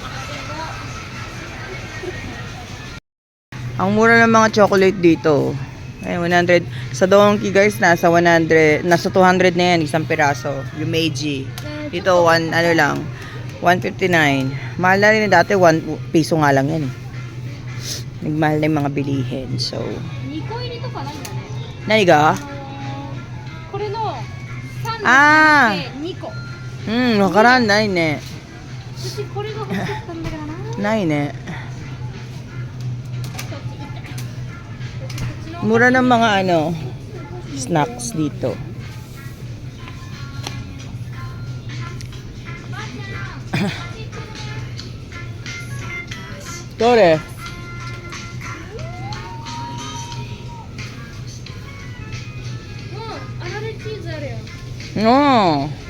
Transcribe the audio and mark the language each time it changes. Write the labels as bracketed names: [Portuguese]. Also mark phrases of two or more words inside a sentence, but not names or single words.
[Filipino] Ang mura ng mga chocolate dito. 100 sa Donkey guys, nasa 100, nasa 200 na yan isang piraso. Yung Meiji. Dito 159. Mahal na rin dati 1 piso nga lang yan. Nagmahal na yung mga bilihin. So, [Japanese] 2 個入りとかないんだね。何が？これの3の2個。わからんないね。私これが欲しかったんだからな。ないね。 [Filipino] Mura ng mga snacks dito. Dore. No.